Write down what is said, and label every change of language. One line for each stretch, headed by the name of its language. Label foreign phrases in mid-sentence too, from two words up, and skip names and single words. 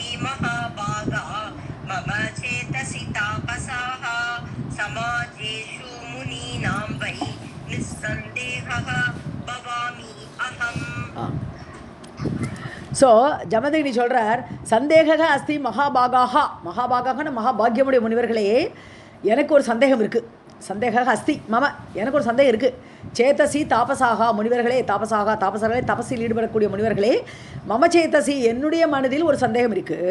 Sanskrit: महाभागा मम चेतसि तापसाः समाजेषु मुनीनां वै निस्सन्देहः भवामि अहम्.
Tamil: ஸோ ஜமதக்னி சொல்கிறார்,
Sanskrit: सन्देहः अस्ति महाभागाः.
Tamil: மகாபாகான மகாபாகியமுடைய முனிவர்களே, எனக்கு ஒரு சந்தேகம் இருக்குது.
Sanskrit: सन्देहः अस्ति मम,
Tamil: எனக்கு ஒரு சந்தேகம் இருக்குது.
Sanskrit: चेतसि तापसाः
Tamil: முனிவர்களே, தாபசர்களே தபஸில் ஈடுபடக்கூடிய முனிவர்களே,
Sanskrit: मम चेतसि
Tamil: என்னுடைய மனதில் ஒரு சந்தேகம் இருக்குது.